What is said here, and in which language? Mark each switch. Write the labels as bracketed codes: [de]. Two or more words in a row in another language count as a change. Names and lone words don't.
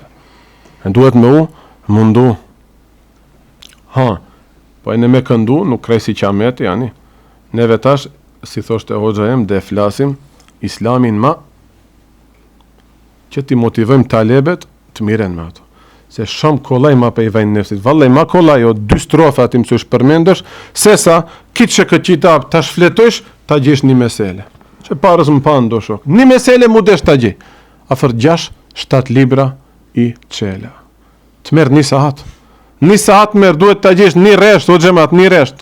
[sq] E duhet me u mundu. Ha, po e në me këndu, nuk krej si qameti, jani. Neve tash, si thoshte hoxha em, dhe flasim islamin ma, që ti motivojmë talebet, të miren me ato. Se shumë kolaj ma pe i vajnë nefësit. Vallaj ma kolaj o 2 strofa ti mësush përmendësh, se sa kitë që këtë qitab ta shfletojsh, ta gjesh një mesele. Që parës më panë do shok. Një mesele mu desh ta gjej. Afer 6-7 libra i qela. Të merë 1 sahat. 1 sahat merë duhet ta gjesh një resht, o gjemat, një resht.